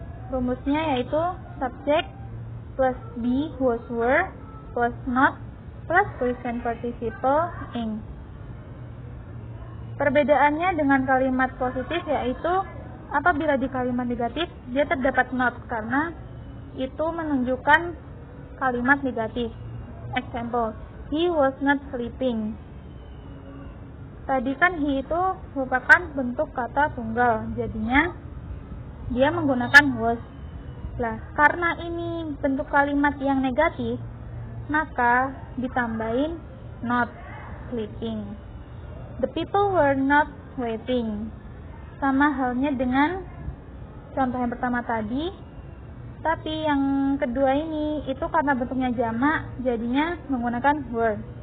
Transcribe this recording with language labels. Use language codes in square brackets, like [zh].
[id] Rumusnya yaitu subject plus be, was, were, plus not, plus present participle ing. Perbedaannya dengan kalimat positif yaitu apabila di kalimat negatif dia terdapat not karena itu menunjukkan kalimat negatif. [en] Example, he was not sleeping. [id] Tadi kan he itu merupakan bentuk kata tunggal, jadinya dia menggunakan was. Nah, karena ini bentuk kalimat yang negatif, maka ditambahin not sleeping. [en] The people were not waiting. [id] Sama halnya dengan contoh yang pertama tadi, tapi yang kedua ini itu karena bentuknya jamak, jadinya menggunakan were.